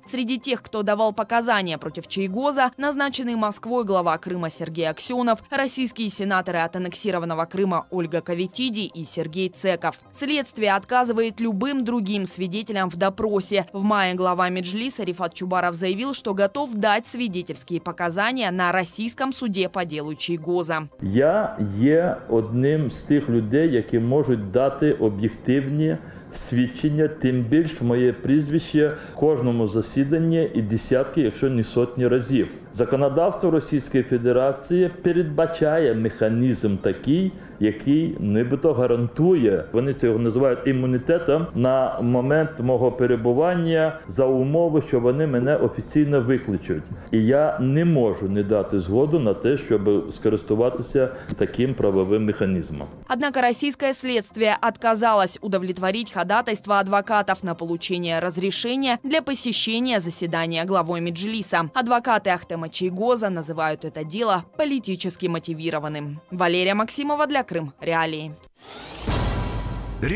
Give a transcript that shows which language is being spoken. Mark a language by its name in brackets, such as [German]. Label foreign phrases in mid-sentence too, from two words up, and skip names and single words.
[Russian] Среди тех, кто давал показания против Чийгоза, назначенный Москвой глава Крыма Сергей Аксенов, российские сенаторы от аннексированного Крыма Ольга Кавитиди и Сергей Цеков. Следствие отказывает любым другим свидетелям в допросе. В мае глава Меджлиса Рифат Чубаров заявил, что готов дать свидетельские показания на российском суді по делу Чийгоза. [Ukrainian] Я є одним з тих людей, які можуть дати об'єктивні свідчення, тим більш моє прізвище в кожному засіданні і десятки, якщо не сотні разів. Законодавство Російської Федерації передбачає механізм такий, який нібито гарантує, вони цього називають імунітетом, на момент мого перебування за умови, що вони мене офіційно викличуть. І я не можу не дати згоду на те, щоб скористуватися таким правовим механизмом. [Russian] Однако российское следствие отказалось удовлетворить ходатайство адвокатов на получение разрешения для посещения заседания главой Меджлиса. Адвокаты Ахтема Чийгоза называют это дело политически мотивированным. Валерия Максимова для Крым Реалии.